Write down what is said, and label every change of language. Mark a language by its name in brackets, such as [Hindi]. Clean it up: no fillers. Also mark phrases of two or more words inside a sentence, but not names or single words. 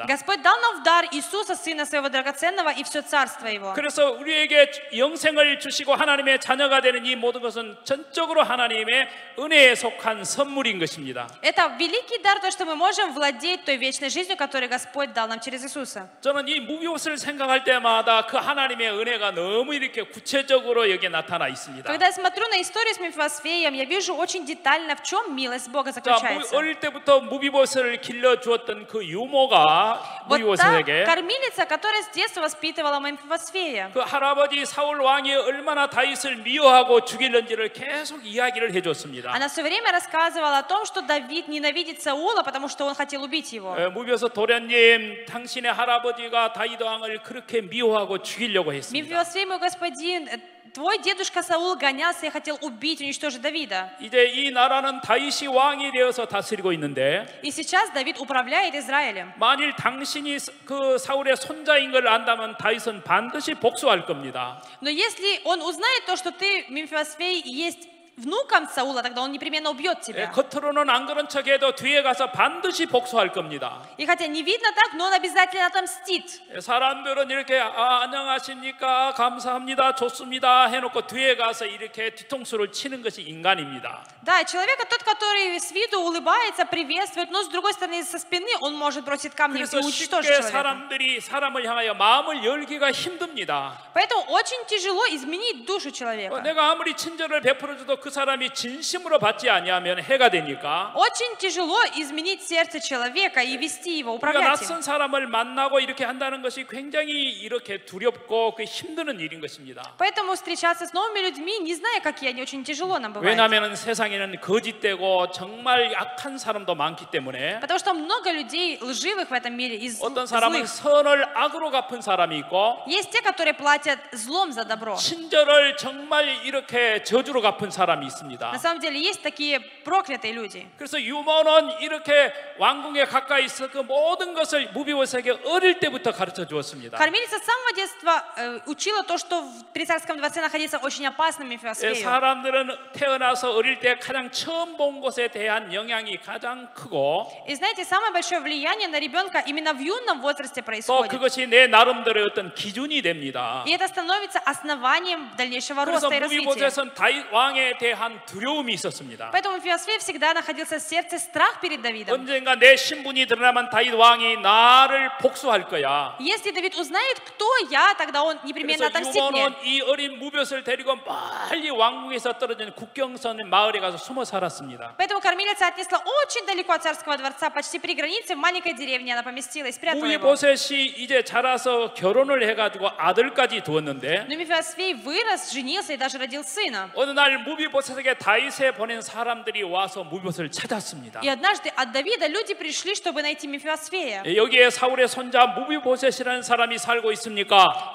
[Russian] Господь дал нам в дар Иисуса, Сына Своего драгоценного, и все царство Его. [Korean] 그래서 우리에게 영생을 주시고 하나님의 자녀가 되는 이 모든 것은 전적으로 하나님의 은혜에 속한 선물인 것입니다. [Russian] Это великий дар, то, что мы можем владеть той вечной жизнью, которую Господь дал нам через Иисуса. [Korean] 저는 이 무비옷을 생각할 때마다 그 하나님의 은혜가 너무 이렇게 구체적으로 여기에 나타나 있습니다. [Russian] Когда я смотрю на историю с Мефибосфеем, я вижу очень детально, в чем милость Бога [Korean] 자, [Russian] заключается. [Korean] 어릴 때부터 무비옷을 길러 주었던 그 유모가 [Russian] Вот та [Korean] 무비옷에게 [Russian] кормилица, которая с детства воспитывала Мефибосфея. [Korean] 그 할아버지 사울 왕이 얼마나 다윗을 미워하고 죽이는지를 계속 이야기를 해줬습니다. [Russian] Она все время рассказывала о том, что Давид ненавидит Саула, потому что он хотел убить его. [Korean] 무비옷 도련님, 당신의 할아버지가 다윗 왕을 그렇게 미워하고 죽이려고 했습니다. [Russian] Мефибосфей, мой господин, твой дедушка Саул гонялся и хотел убить, уничтожить Давида. [Korean] 이제 이 나라는 다윗이 왕이 되어서 다스리고 있는데 [Russian] И сейчас Давид управляет Израилем. [Korean] 만일 당신이 그 사울의 손자인 걸 안다면 다윗은 반드시 복수할 겁니다. [Russian] Но если он узнает то, что ты, Мефибосфей, есть внуком Саула, тогда он непременно убьет тебя. [Korean] 겉으로는 안 그런 척해도 뒤에 가서 반드시 복수할 겁니다. [Russian] И хотя не видно так, но он обязательно отомстит. [Korean] 사람들은 이렇게 안녕하십니까 감사합니다 좋습니다 해놓고 뒤에 가서 이렇게 뒤통수를 치는 것이 인간입니다. [Russian] Да, человек тот, который с виду улыбается, приветствует, но с другой стороны, со спины он может бросить камни и [Korean] 그래서 [Russian] уничтожить [Korean] 쉽게 [Russian] человека. [Korean] 사람들이 사람을 향하여 마음을 열기가 힘듭니다. [Russian] Поэтому очень тяжело изменить душу человека. [Korean] 내가 아무리 친절을 베풀어줘도 그 사람이 진심으로 받지 아니하면 해가 되니까 [Russian] Очень тяжело изменить сердце человека и вести его, [Korean] 우리가 [Russian] управлять им. [Korean] 낯선 사람을 만나고 이렇게 한다는 것이 굉장히 이렇게 두렵고 그 힘드는 일인 것입니다. [Russian] Поэтому встречаться с новыми людьми, не зная, какие они, очень тяжело нам бывает. [Korean] 왜냐하면 세상에는 거짓되고 정말 약한 사람도 많기 때문에 [Russian] Потому что много людей лживых в этом мире и [Korean] 어떤 사람은 [Russian] злых. [Korean] 선을 악으로 갚은 사람이 있고 [Russian] Есть те, которые платят злом за добро. [Korean] 친절을 정말 이렇게 저주로 갚은 사람이 사람이 있습니다. [Russian] На самом деле есть такие проклятые люди. [Korean] 그래서 유모는 이렇게 왕궁에 가까이 있어 그 모든 것을 무비보셋에게 어릴 때부터 가르쳐 주었습니다. [Russian] Кормилица с самого детства учила то, что при царском дворце находиться очень опасно Мефиосфею. [Korean] 사람들은 태어나서 어릴 때 가장 처음 본 것에 대한 영향이 가장 크고 [Russian] И знаете, самое большое влияние на ребенка именно в юном возрасте [Korean] 또 [Russian] происходит. [Korean] 그것이 내 나름대로의 어떤 기준이 됩니다. [Russian] И это становится основанием дальнейшего [Korean] 그래서 [Russian] роста и развития. [Korean] 무비보셋은 다윗 왕에 대한 두려움이 있었습니다. [Russian] Поэтому в Мефиосфее всегда находился в сердце страх перед Давидом. [Korean] 언젠가 내 신분이 드러나면 다윗 왕이 나를 복수할 거야. [Russian] Если Давид узнает, кто я, тогда он непременно [Korean] 그래서 [Russian] отомстит мне. [Korean] 유모는 이 어린 무비보셋을 데리고 멀리 왕궁에서 떨어진 국경선 마을에 가서 숨어 살았습니다. [Russian] Поэтому кормилица отнесла очень далеко от царского дворца, почти при границе, в маленькой деревне она поместила и спрятала его. [Korean] 무비보셋이 이제 자라서 결혼을 해가지고 아들까지 두었는데 [Russian] Но Мефиосфей вырос, женился и даже родил сына. [Korean] 어느 날 무비보셋에게 다윗에 보낸 사람들이 와서 무비보셋을 찾았습니다. [Russian] И однажды от Давида люди пришли, чтобы найти Мефиосфея. [Korean] 여기에 사울의 손자 무비보셋이라는 사람이 살고 있습니까?